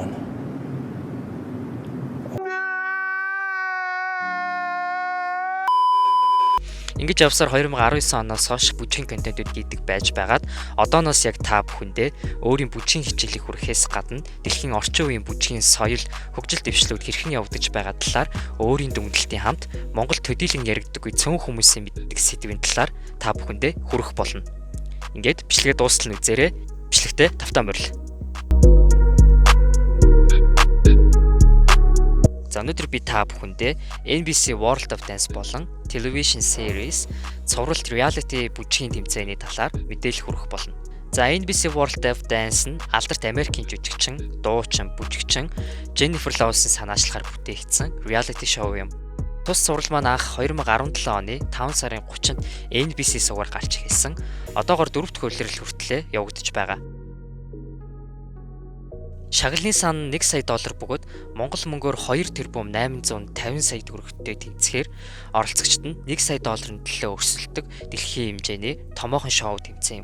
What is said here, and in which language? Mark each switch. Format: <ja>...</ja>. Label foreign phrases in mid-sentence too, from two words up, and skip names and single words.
<mn>Ингэж явсаар 2019 оноос хойш бүжгийн контентууд хийдэг байж байгаад одооноос яг та бүхэндээ өөрийн бүжгийн хичээлийг хүрэхээс гадна дэлхийн орчин үеийн бүжгийн соёл, хөгжил дэвшлүүд хэрхэн явагдаж байгаа талаар өөрийн дүгнэлтийн хамт Монгол төдийлөн яригддаг үе цөөн хүмүүсийн мэддэг сэдвийн талаар та бүхэндээ хүргэх болно. Ингээд бичлэгээ дуустал нь үзээрэй. Бичлэгтээ тавтаа морил. За өнөөдөр би та бүхэндээ NBC World of Dance болон</mn> <en>television series</en> <mn>цовруулт reality бүжгийн тэмцээний талаар мэдээлэл хүргэх болно. За NBC World of Dance нь алдарт Америкийн жүжигчин, дуучин, бүжигчин Jennifer Lawrence-ийн санаачлахаар бүтээгдсэн</mn> <en>reality show</en> <mn>юм. Тус цуврал маань анх 2017 оны 5 сарын 30-нд NBC сугаар гарч ирсэн. Одоогоор 4 дахь улирал хүртлээр явагдаж байгаа. Шагналын сан $1 сая бөгөөд Монгол мөнгөөр 2 тэрбум 850 сая төгрөгтэй тэнцэхээр оролцогчид нь $1 сая төлөө өрсөлдөг дэлхийн хэмжээний томоохон шоу тэмцээн юм.</mn>